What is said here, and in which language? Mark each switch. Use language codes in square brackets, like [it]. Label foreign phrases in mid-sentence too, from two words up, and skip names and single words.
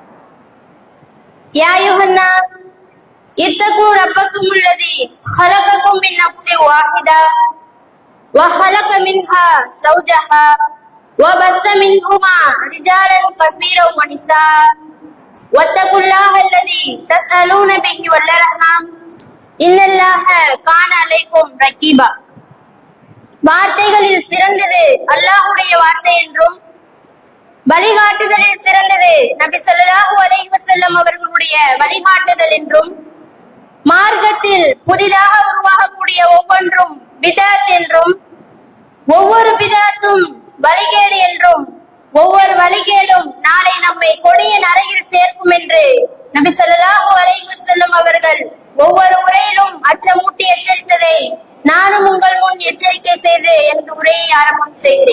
[ar] يا أيها الناس اتقوا ربكم الذي خلقكم من نفس واحدة وخلق منها زوجها وبث منهما رجالا كثيرا ونساء واتقوا الله الذي تسألون به والأرحام إن الله كان عليكم رقيبا. [ta] வார்த்தைகளில் சிறந்தது அல்லாஹ்வுடைய வார்த்தை என்றும் வழிகாட்டுதலில் சிறந்தது நபி [ar] صلى الله عليه وسلم [ta] அவர்களுடைய வழிகாட்டுதல் என்றும் மார்க்கத்தில் புதிதாக உருவாகக்கூடிய ஒவ்வொன்றும் பிதஅத் என்றும் ஒவ்வொரு பிதஅத்தும் வழிகேடு என்றும் ஒவ்வொரு வழிகேடும் நாளை நம்மை கொடிய நரகில் சேர்க்கும் என்று நபி [ar] صلى الله عليه وسلم [ta] அவர்கள் ஒவ்வொரு உரையிலும் அச்சமூட்டி எச்சரித்ததை நானும் உங்கள் முன் எச்சரிக்கை செய்து எனது உரையை ஆரம்பம் செய்கிறேன்.